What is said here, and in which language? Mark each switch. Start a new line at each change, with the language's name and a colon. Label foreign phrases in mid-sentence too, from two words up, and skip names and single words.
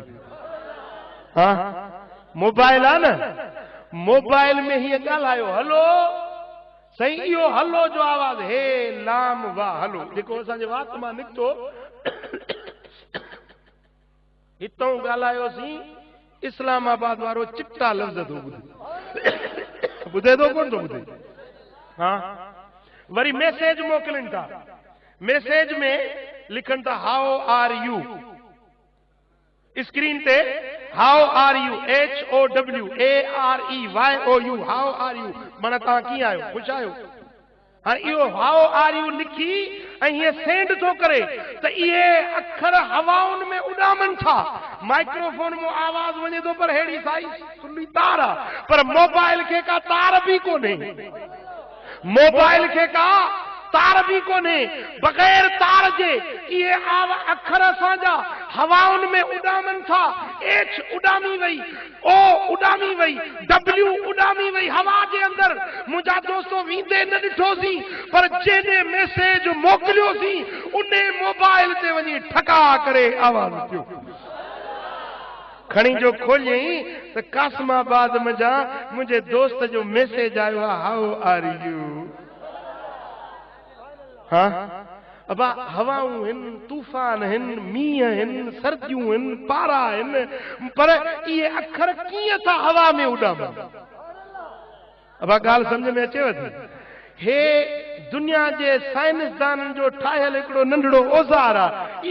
Sindhi: हा, मोबाइल आहे न, मोबाइल में हीअं ॻाल्हायो, हलो साईं, इहो हलो जो आवाज़, हे लाम वाह हलो, जेको असांजे वात मां निकितो हितों ॻाल्हायोसीं, इस्लामाबाद वारो चिट्टा लफ़्ज़ थो ॿुधे, ॿुधे थो कोन थो ॿुधे? हा, वरी मैसेज मोकिलनि था, मैसेज में लिखनि था
English: how are you, screen te how are you, HOWAREYOU, how are you,
Sindhi: माना तव्हां कीअं आहियो, ख़ुशि आहियो? हाणे इहो
English: how are you
Sindhi: लिखी ऐं हीअं सेंड थो करे त इहे अखर हवाउनि में उॾामनि था, माइक्रोफोन में आवाज़ वञे थो, पर हेड़ी साई सुली तार आहे, पर मोबाइल खे का तार बि कोन्हे। मोबाइल के कहा तार भी कोने, बगैर तार जे ये अखर असांजा हवाउनि में उॾामनि था। एच उॾामी वई, ओ उॾामी वई, डब्ल्यू उॾामी वई हवा जे अंदर। मुंहिंजा दोस्तों वींदे न ॾिठोसीं, पर जेॾे मैसेज मोकिलियोसीं उन मोबाइल ते वञी ठका करे आवाज़ थियो। खणी जो खोलियई त कासमाबाद मजा मुंहिंजे दोस्त जो मैसेज आयो आहे,
English: how are you.
Sindhi: हाँ अब हवाऊं हिन, तूफान हिन, मींह हिन, सर्दियूं हिन, पारा हिन, पर ये अखर कीअं था हवा में उॾामनि। अब ॻाल्हि सम्झ में अचेव थी? हे दुनिया जे साइंसदाननि जो ठाहियल हिकिड़ो नंढड़ो औज़ार आहे।